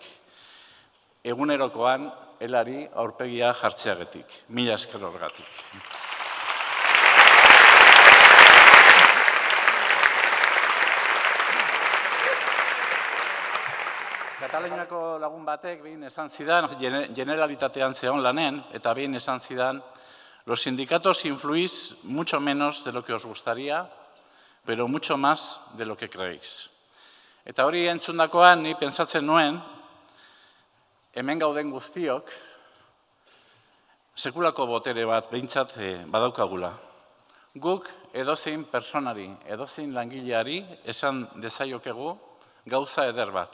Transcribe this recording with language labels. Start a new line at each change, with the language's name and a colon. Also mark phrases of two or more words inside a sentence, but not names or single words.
Basque: Egunerokoan helari aurpegia jartzeagatik, mila esker horregatik. Kataluniako lagun batek behin esan zidan, generalitatean zehon lanen, eta behin esan zidan,
Spanish: los sindicatos influís mucho menos de lo que os gustaría, pero mucho más de lo que creéis.
Basque: Eta hori entzundakoan ni pentsatzen nuen, hemen gauden guztiok, sekulako botere bat behintzat badaukagula. Guk edozein personari, edozein langileari esan dezaiokegu gauza eder bat.